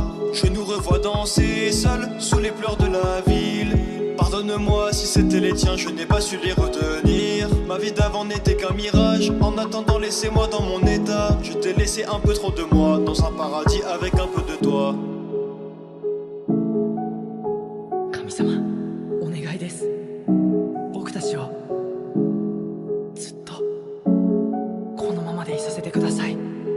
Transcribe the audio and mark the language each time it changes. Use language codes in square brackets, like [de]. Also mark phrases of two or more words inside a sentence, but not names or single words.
[fr] Je nous revois danser seuls sous les pleurs de la ville. Pardonne-moi si c'était les tiens, je n'ai pas su les retenir. Ma vie d'avant n'était qu'un mirage, en attendant laissez-moi dans mon état. Je t'ai laissé un peu trop de moi, dans un paradis avec un peu de toi. [ja] 神様、お願いです。僕たちをずっとこのままでいさせてください。